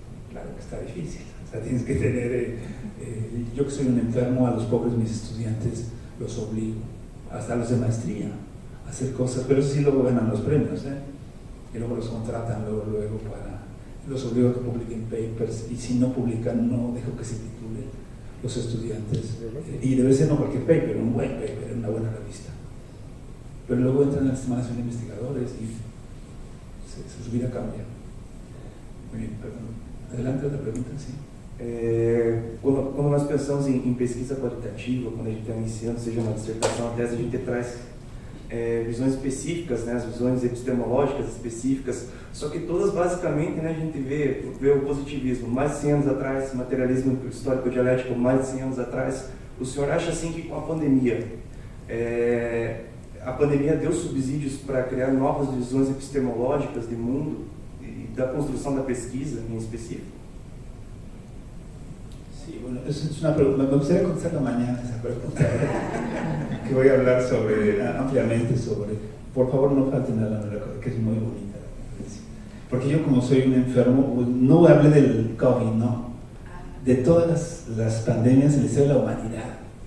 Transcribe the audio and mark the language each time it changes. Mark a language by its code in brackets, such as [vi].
[es] Claro que está difícil, o sea, tienes que tener, yo que soy un enfermo, a los pobres mis estudiantes los obligo, hasta los de maestría, a hacer cosas, pero eso sí luego ganan los premios, y luego los contratan luego los obligo a que publiquen papers, y si no publican, no dejo que se titulen los estudiantes, y debe ser no cualquier paper, un buen paper, una buena revista, pero luego entran a la semanación de investigadores y su vida cambia. Muy bien, perdón. Adelante, otra pregunta, sí. [pt] Quando nós pensamos em pesquisa qualitativa, quando a gente está iniciando, seja uma dissertação, uma tese, a gente traz visões específicas, né, as visões epistemológicas específicas, só que todas basicamente, né, a gente vê o positivismo mais de 100 anos atrás, materialismo histórico-dialético mais de 100 anos atrás. O senhor acha assim que com a pandemia deu subsídios para criar novas visões epistemológicas de mundo e da construção da pesquisa em específico? [es] Sí, bueno, es una pregunta, me gustaría contestarla mañana esa pregunta, que voy a hablar ampliamente sobre, por favor no falten a la memoria, que es muy bonita la conferencia, porque yo como soy un enfermo, no hablé del COVID, no, de todas las pandemias en la historia de la humanidad.